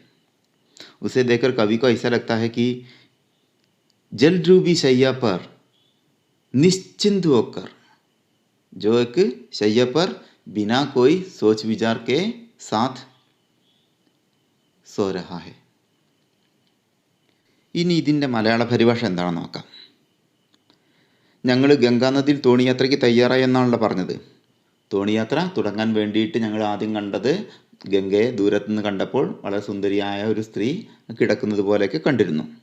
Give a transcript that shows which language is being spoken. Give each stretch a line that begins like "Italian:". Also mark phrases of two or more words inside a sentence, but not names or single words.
Hindi: उसे देखकर कवि को ऐसा लगता है कि जल रूपी शैया पर निश्चिंत होकर, जो एक शैया पर बिना कोई सोच विचार के साथ सो रहा है।
Malayalam: ഇനി ഇതിൻ്റെ മലയാള പരിഭാഷ എന്താണെന്ന് നോക്കാം. ഞങ്ങൾ ഗംഗാനദിയിൽ തോണിയാത്രയ്ക്ക് തയ്യാറായി എന്നാണല്ലോ പറഞ്ഞത്. തോണിയാത്ര തുടങ്ങാൻ വേണ്ടിയിട്ട് ഞങ്ങൾ ആദ്യം കണ്ടത് ഗംഗയെ ദൂരത്തുനിന്ന് കണ്ടപ്പോൾ വളരെ സുന്ദരിയായ ഒരു സ്ത്രീ കിടക്കുന്നത് പോലെയൊക്കെ കണ്ടിരുന്നു.